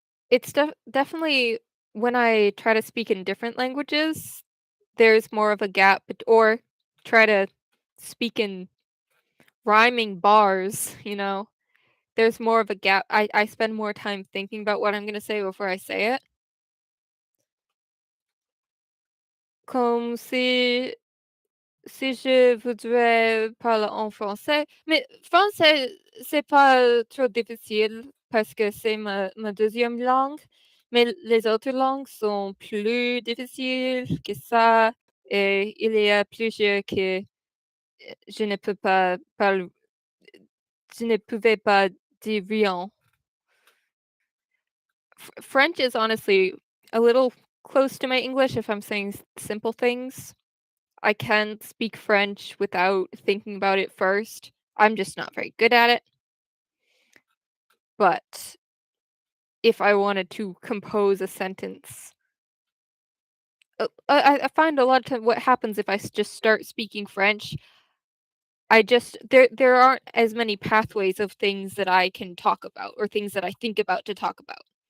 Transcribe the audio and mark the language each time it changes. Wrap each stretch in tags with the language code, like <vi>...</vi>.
<en>It's definitely when I try to speak in different languages, there's more of a gap, or try to speak in rhyming bars, you know? There's more of a gap. I spend more time thinking about what I'm gonna say before I say it.</en> <fr>Comme si je voudrais parler en français, mais français, c'est pas trop difficile parce que c'est ma deuxième langue, mais les autres langues sont plus difficiles que ça et il y a plusieurs que je ne peux pas parler, je ne pouvais pas dire rien.</fr> <en>French is honestly a little close to my English if I'm saying simple things. I can speak French without thinking about it first. I'm just not very good at it. But if I wanted to compose a sentence, I find a lot of time what happens if I just start speaking French, I just there aren't as many pathways of things that I can talk about or things that I think about to talk about.</en>